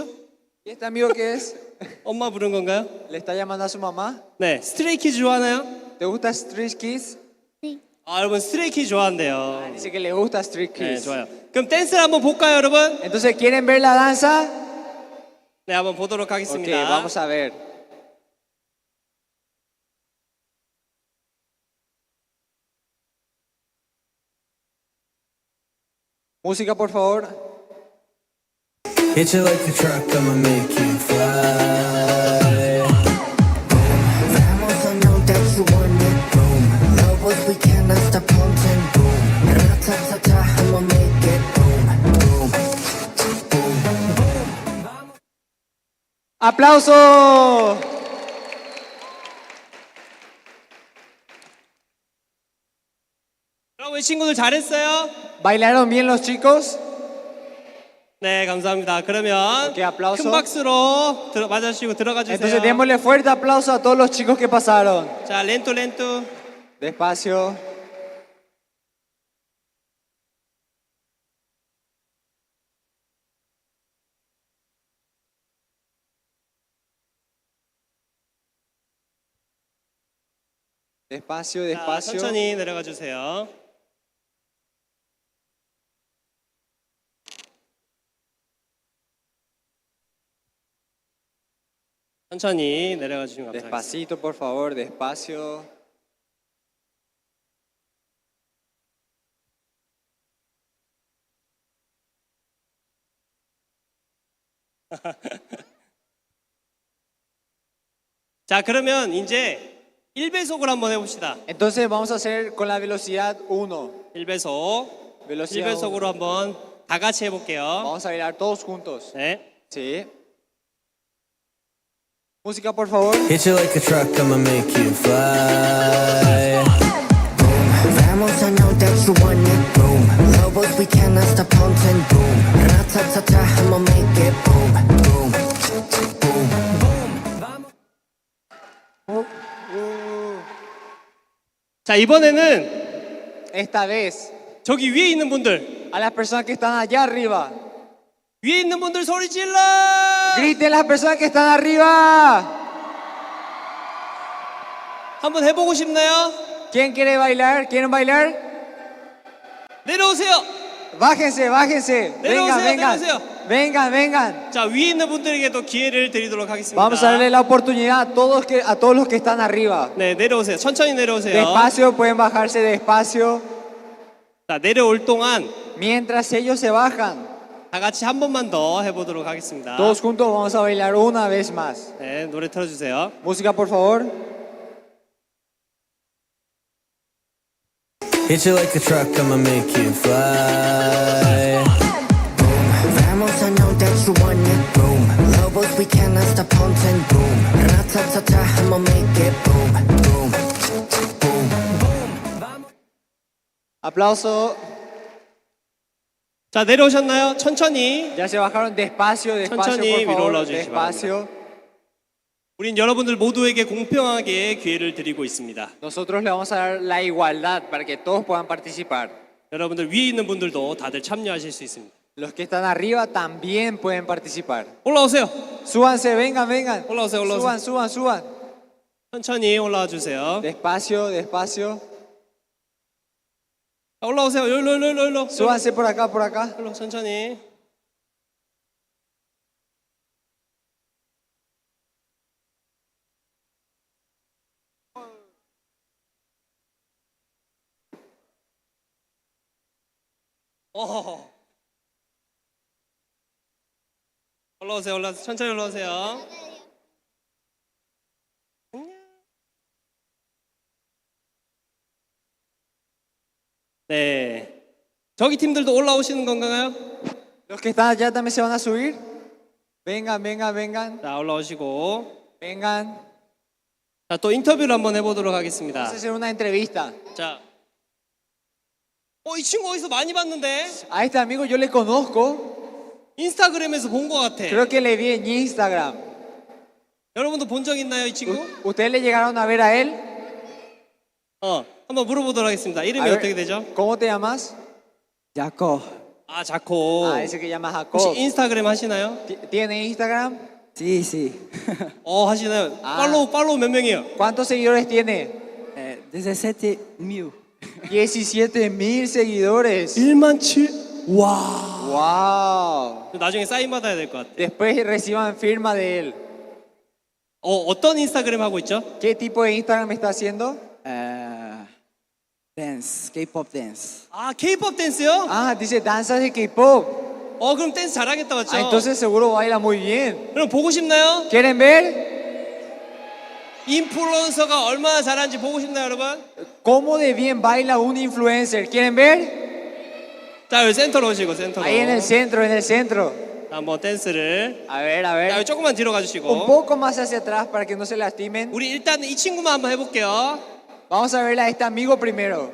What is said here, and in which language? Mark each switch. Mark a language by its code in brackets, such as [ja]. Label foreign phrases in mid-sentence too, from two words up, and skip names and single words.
[es] ¿Y este amigo qué es? [ko] 엄마 부른 건가요? [es] ¿Le está llamando a su mamá? [ko] 네, 스트레이키즈 좋아하나요? [es] ¿Te gusta Street Kids? Sí. [ko] 여러분 스트레이키즈 좋아한대요. [es] Dice que le gusta Street [ko] 네, [es] Kids. [ko] 좋아요. 그럼 댄스를 한번 볼까요, 여러분? [es] Entonces, ¿quieren ver la danza? [ko] 네, 한번 보도록 [es] Ok, [ko] 하겠습니다. [es] vamos a ver. Música, por favor. [en] Hit you like a truck, I'ma make you fly. Vamos, I know that you want it, boom. Love what we cannot stop wanting, boom. Ra-ta-ta-ta, I'ma make it, boom, boom, boom. [es] ¡Aplauso! [ko] 여러분 친구들 잘했어요? [es] ¿Bailaron bien los chicos? [ko] 네, 감사합니다. 그러면 [es] 오케이, aplauso. [ko] 큰 박수로 맞아주시고 들어가 주세요. [es] Entonces, démosle fuerte aplauso a todos los chicos que pasaron. [ko] 자, 렌투. [es] Despacio. Despacio, [ko] 자, [es] despacio. [ko] 천천히 내려가 주세요. 천천히 내려가 주시면 감사하겠습니다. [es] Despacito, por favor, despacio. [ko] 자, 그러면 이제 1배속으로 한번 해봅시다. [es] Entonces vamos a hacer con la velocidad 1. [ko] 1배속. [es] Velocidad [ko] 1배속으로 한번 다 같이 해볼게요. [es] Vamos a bailar todos juntos. [ko] 네. [es] Sí. Música, por favor. [en] Hit you like a truck, I'ma make you fly. Vamos, I know that you want it, boom. Love what we cannot stop wanting, boom. Ra-ta-ta-ta, I'ma make it, boom, boom, boom. [ko] 자, 이번에는 [es] Esta vez, [ko] 저기 위에 있는 분들, [es] a las personas que están allá arriba. [ko] 위에 있는 분들 소리 질러! [es] Griten las personas que están arriba. [ko] 한번 해보고 싶나요? [es] ¿Quién quiere bailar? ¿Quieren bailar? [ko] 내려오세요. [es] Bájense, bájense. Vengan, [ko] 내려오세요. [es] vengan. [ko] 내려오세요. [es] Vengan, vengan. [ko] 자, 위에 있는 분들에게도 기회를 드리도록 하겠습니다. [es] Vamos a darle la oportunidad a todos los que están arriba. [ko] 네, 내려오세요. 천천히 내려오세요. [es] Despacio, pueden bajarse despacio. [ko] 자, 내려올 동안 [es] Mientras ellos se bajan, [ko] 다 같이 한 번만 더 해보도록 하겠습니다. [es] todos juntos vamos a bailar una vez más. [ko] 네, 노래 틀어주세요. [es] Música, por favor. [en] Hit you like a truck, I'ma make you fly. Boom, vamos, I know that you want it. Boom, lobos, we cannot stop haunting. Boom, ra-ta-ta-ta, I'ma make it. Boom, boom, boom. [es] Aplauso. [ko] 자, 내려오셨나요? 천천히. [es] Ya se bajaron despacio, despacio, [ko] 천천히 [es] por [ko] 위로 [es] favor. [ko] 올라오시기 [es] Despacio. [ko] 우린 여러분들 모두에게 공평하게 기회를 드리고 있습니다. [es] Nosotros le vamos a dar la igualdad para que todos puedan participar. [ko] 여러분들 위에 있는 분들도 다들 참여하실 수 있습니다. [es] Los que están arriba también pueden participar. [ko] 올라오세요. [es] Súbanse, vengan, vengan. [ko] 올라오세요, 올라오세요. [es] Suban, suban, suban. [ko] 천천히 올라와 주세요. [es] Despacio, despacio. [ko] 자, 올라오세요. 여기로. [es] Súbanse por acá, por acá. [ko] 여기로 천천히. 어. 올라오세요. 천천히 올라오세요. 네. 저기 팀들도 올라오시는 건가요? [es] Los que están allá también se van a subir. Vengan, vengan, vengan. [ko] 자, 올라오시고. [es] Vengan. [ko] 자, 또 인터뷰를 한번 해보도록 하겠습니다. [es] Vamos a hacer una entrevista. [ko] 자. 이 친구 어디서 많이 봤는데? [es] A este amigo yo le conozco. [ko] 인스타그램에서 본 것 같아. [es] Creo que le vi en Instagram. [ko] 여러분도 본 적 있나요, 이 친구? [es] ¿Ustedes le llegaron a ver a él? [ko] 한번 물어보도록 하겠습니다. 이름이 [es] A ver, [ko] 어떻게 되죠? [es] ¿Cómo te llamas? Jacob. [ko] 아, 자코. [es] Ah, ese que llama Jacob. [ko] 혹시 인스타그램 하시나요? [es] ¿Tiene Instagram? Sí, sí. [ko] 하시나요? 아. 팔로우 몇 명이에요? [es] ¿Cuántos seguidores tiene? 17,000. 17,000 seguidores. [ko] 1만 7. 와. [es] Wow. [ko] 나중에 사인 받아야 될 것 같아. [es] Después reciban firma de él. [ko] 어떤 인스타그램 하고 있죠? [es] ¿Qué tipo de Instagram está haciendo? [en] Dance, K-pop dance. [ko] 아, K-pop 댄스요? [es] Ah, dice danzas de K-pop. [ko] 그럼 댄스 잘하겠다, 맞죠? [es] Ah, entonces seguro baila muy bien. [ko] 그럼 보고 싶나요? [es] ¿Quieren ver? [ko] 인플루언서가 얼마나 잘하는지 보고 싶나요, 여러분? [es] ¿Cómo de bien baila un influencer? ¿Quieren ver? [ko] 자, 여기 센터로 오시고, 센터로. [es] Ahí en el centro, en el centro. [ko] 자, 한번 댄스를. [es] A ver, a [ko] 자, [es] ver. [ko] 여기 조금만 뒤로 [es] Un [ko] 가주시고. [es] poco más hacia atrás para que no se lastimen. [ko] 우리 일단 이 친구만 한번 해볼게요. [es] Vamos a ver a este amigo primero.